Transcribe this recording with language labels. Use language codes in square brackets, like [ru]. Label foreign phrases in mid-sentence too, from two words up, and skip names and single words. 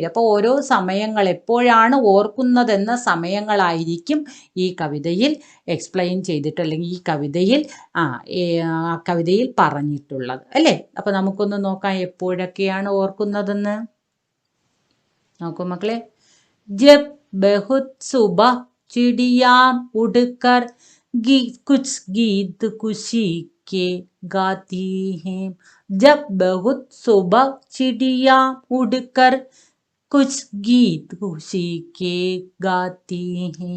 [ml] അപ്പോൾ ഓരോ സമയങ്ങൾ എപ്പോഴാണ് ഓർക്കുന്നതെന്ന സമയങ്ങളായിരിക്കും ഈ കവിതയിൽ എക്സ്പ്ലെയിൻ ചെയ്തിട്ട്, അല്ലെങ്കിൽ ഈ കവിതയിൽ പറഞ്ഞിട്ടുള്ളത് അല്ലേ. അപ്പോൾ നമുക്കൊന്ന് നോക്കാം എപ്പോഴൊക്കെയാണ് ഓർക്കുന്നതെന്ന്. നോക്കൂ മക്കളെ. [hi] ജബ് बहुत सुबह चिड़िया उड़कर कुछ गीत खुशी के गाती हैं. जब बहुत सुबह चिड़िया उड़कर कुछ गीत खुशी के गाती हैं.